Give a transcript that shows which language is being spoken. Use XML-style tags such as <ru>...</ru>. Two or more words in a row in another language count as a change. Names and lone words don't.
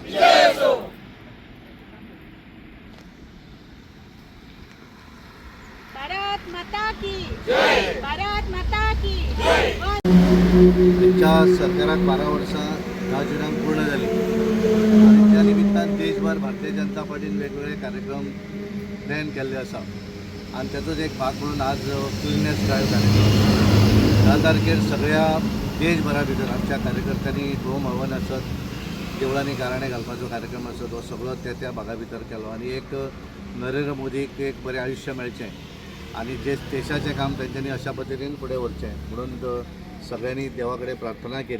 <hi>भारत माता की जय, भारत माता की जय।</hi> <kok>त्यांच्या सरकारात 12 वर्सां राजविधान पूर्ण झाली आणि त्या निमित्तान देशभर भारतीय जनता पार्टीन वेगवेगळे कार्यक्रम प्लॅन केल्ले आसा आणि त्याचोच एक भाग म्हणून आज</kok> <en>cleanliness drive</en> <kok>कार्यक्रम 10 तारखेर सगळ्या देशभरा भितर आमच्या कार्यकर्त्यांनी होम हवन आसत, देवळांनी गाराणे घालपाचो कार्यक्रम आसत, हो सगळो त्या भागा भितर केलो आणि एक नरेंद्र मोदीक एक बरें आयुश्य मेळचें आणि जे देशाचें काम तेंच्यांनी अशा पद्दतीन फुडें व्हरचें म्हणून सगळ्यांनी देवा कडेन प्रार्थना केली।</kok>